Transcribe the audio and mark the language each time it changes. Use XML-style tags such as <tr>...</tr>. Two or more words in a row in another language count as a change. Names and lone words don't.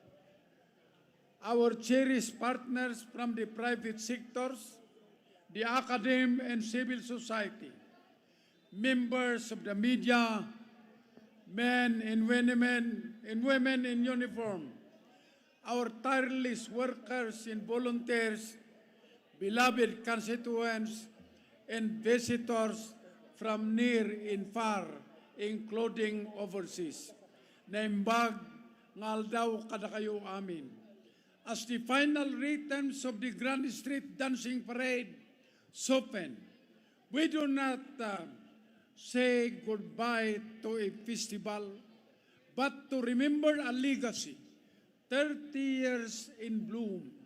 <en>our cherished partners from the private sectors, the academe and civil society, members of the media, men and women in uniform, our tireless workers and volunteers, beloved constituents, and visitors from near and far, including overseas.</en> <ilo>Naimbag ngal daw kada kayo amin.</ilo> <en>As the final rhythms of the Grand Street Dancing Parade soften, we do not say goodbye to a festival, but to remember a legacy, 30 years in bloom.</en>